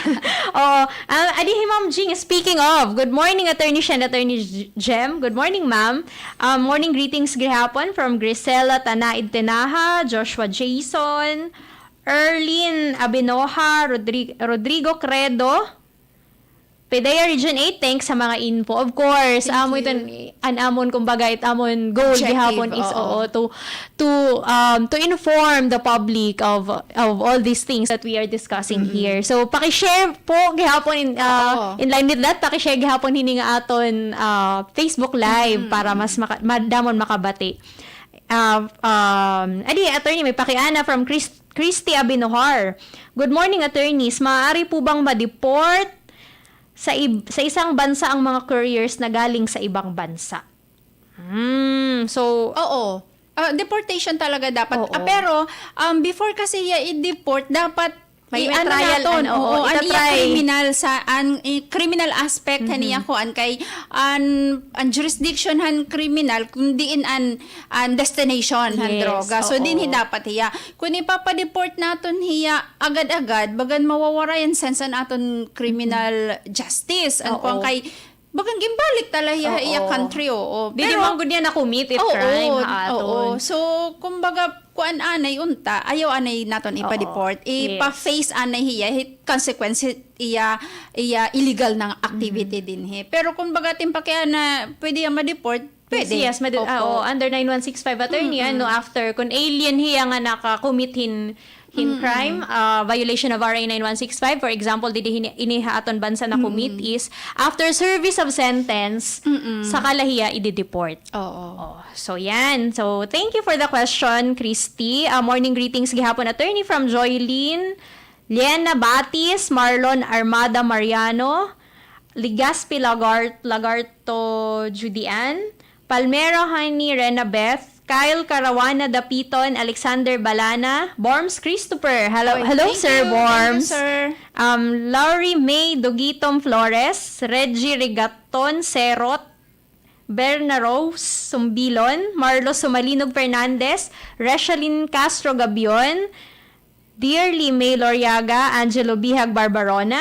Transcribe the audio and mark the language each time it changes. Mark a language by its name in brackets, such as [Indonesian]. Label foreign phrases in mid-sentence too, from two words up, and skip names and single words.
[English] Adihi Ma'am Jing, speaking of, good morning Attorney Shen, Attorney Jem. Good morning ma'am. Morning greetings gihapon from Grisela Tanaid Tenaha, Joshua Jason, Erlin Abinoha, Rodrigo Credo, Pdea Region 8, thanks sa mga info. Of course, [Waray] amo ito, anamon kumbaga, amon goal [English] Objective, gihapon is to inform the public of all these things that we are discussing here. So, [Waray] paki-share po gihapon [English] in line with that, [Waray] paki-share gihapon hini nga aton Facebook Live para mas madamon makabati. Attorney, may pakiana from Christy Abinohar. [English] Good morning, attorneys. [Filipino] Maaari po bang ma-deport sa isang bansa ang mga couriers na galing sa ibang bansa? [English] So, [Filipino] Oo. Deportation talaga dapat. Oo. Pero, before kasi i-deport, dapat May trial, [Waray] criminal sa criminal aspect niya ko kay an jurisdiction han criminal kundi in an destination han [English] Yes, [Waray] droga. So oo. din dapat hiya. Kung ipapa-deport naton hiya agad-agad bagan mawawara yan sense an aton [English] criminal justice [Waray] an Oo. kay bagang gimbalik talaga Oo. iya country oo. di man gud niya na-commit if crime haaton. So, kumbaga, kuan anay unta, ayaw anay naton ipa-deport. Ipa-face anay hiya, consequence iya illegal ng activity din he. Pero kumbaga, timpa kaya na pwede yan ma-deport, pwede. [English] Yes, [Filipino] Opo. [Waray] under 9165 attorney, after, kung alien hiya nga naka-commit hin crime, [English] violation of RA 9165, for example, [Waray] didi inihaaton bansa na commit is, [English] after service of sentence, [Waray] sa kalahiya, i-deport. Oo. So, yan. [English] So, thank you for the question, Christy. Morning greetings gihapon attorney from Joylene, Liena Batis, Marlon Armada Mariano, Ligaspi Lagarto Judian, Palmero Hani Rena Beth, Kyle Carawana Dapiton, Alexander Balana, Borms Christopher. Hello, Thank Sir you. Borms. Thank you, sir. Laurie May Dugitom Flores, Reggie Rigaton Serot, Berna Rose Sumbilon, Marlo Sumalinog Fernandez, Reshalyn Castro Gabion, Dearly May Loriaga, Angelo Bihag Barbarona.